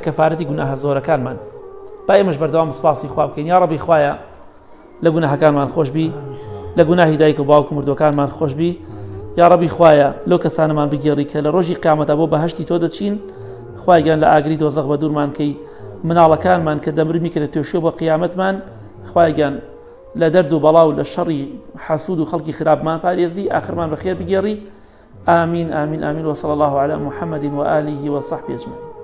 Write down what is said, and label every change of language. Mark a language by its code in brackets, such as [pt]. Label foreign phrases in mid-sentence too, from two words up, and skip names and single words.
[ckb] کەفارەتی گوناهە زۆرەکانمان با ئێمەش بەردەوام سپاسی خوا بکەین یا ڕەبی خوایە لە گوناهەکانمان خۆشبی لە گوناهی دایک و باوک و مردوەکانمان خۆشبی یا ڕەبی خوایە لەو کەسانەمان بگێڕی کە لە ڕۆژی قیامەتە بۆ بەهەشتی تۆ دەچین خوای گیان لە ئاگری دۆزەخ بە دوورمان کەی مناڵەکانمان کە دەمرمی کە لە توێشوێ بۆ قیامەتمان خوای گیان لە دەرد و بەڵاو لە شەڕی حەسوود و خەڵکی خراپمان پارێزی ئاخرمان بەخێر بگێڕی [ar] آمين آمين آمين وصلى الله على محمد وآله وصحبه أجمعين